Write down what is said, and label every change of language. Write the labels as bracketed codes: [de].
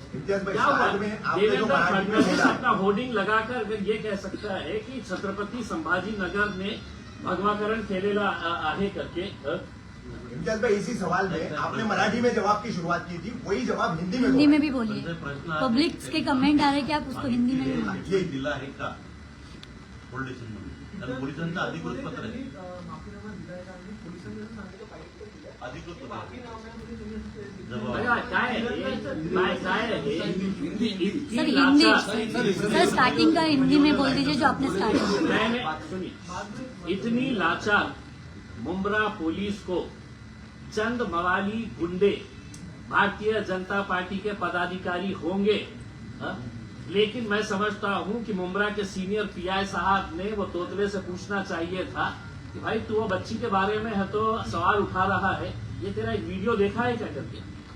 [hi] क्या हुआ? देवेंद्र फडणवीस अपना होर्डिंग लगाकर अगर ये कह सकता है कि छत्रपति संभाजीनगर ने भगवाकरण [mr] केलेला आहे [hi] करके। इम्तियाज भाई इसी सवाल में आपने मराठी में जवाब की शुरुआत की थी, वही जवाब हिंदी में हिंदी में भी बोलिए। पब्लिक के कमेंट आ रहे कि आप उसको हिंदी में भी बोलिए। [mr] हे दिला आहे का पोलिटिशियन म्हणून, कारण पोलिसांचं अधिकृत पत्र आहे, अधिकृत पत्र आहे। काय [hi] सर हिंदी, सर स्टार्टिंग का हिंदी में बोल दीजिए जो आपने स्टार्ट किया। मैंने सुनिए, इतनी लाचार मुंब्रा पुलिस को चंद मवाली गुंडे भारतीय जनता पार्टी के पदाधिकारी होंगे, लेकिन मैं समझता हूं कि मुंब्रा के सीनियर पीआई साहब ने वो तोतले से पूछना चाहिए था कि भाई तू वो बच्ची के बारे में है तो सवाल उठा रहा है, ये तेरा एक वीडियो देखा है क्या करके।